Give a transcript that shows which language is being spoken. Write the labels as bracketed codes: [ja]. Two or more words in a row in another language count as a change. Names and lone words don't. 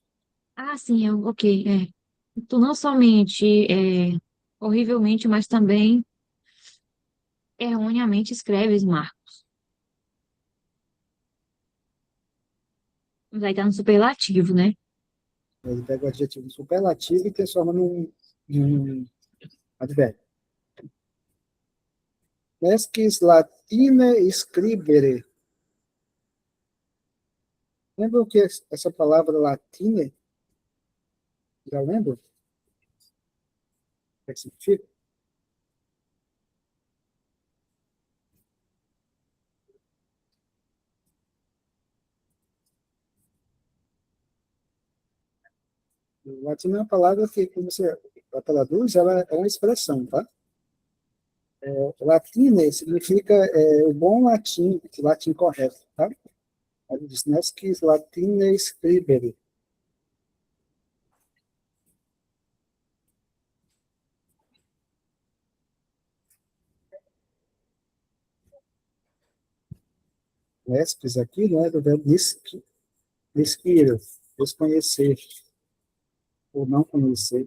[pt] Ah, sim, ok, Tu não somente horrivelmente, mas também erroneamente escreves Marcos. Mas aí tá no superlativo, né? Ele pega o adjetivo superlativo e transforma num advérbio. [la] Nescis latine scribere. [pt] Lembra o que é essa palavra latine? Já lembra? O que significa? O latino é uma palavra que, quando você a traduz, ela é uma expressão, tá? Latine significa o bom latim, o latim correto, tá? Ele diz, [la] nescis latine scribere. [pt] Nescis aqui, não é do verbo nesquire, desconhecer, ou não conhecer.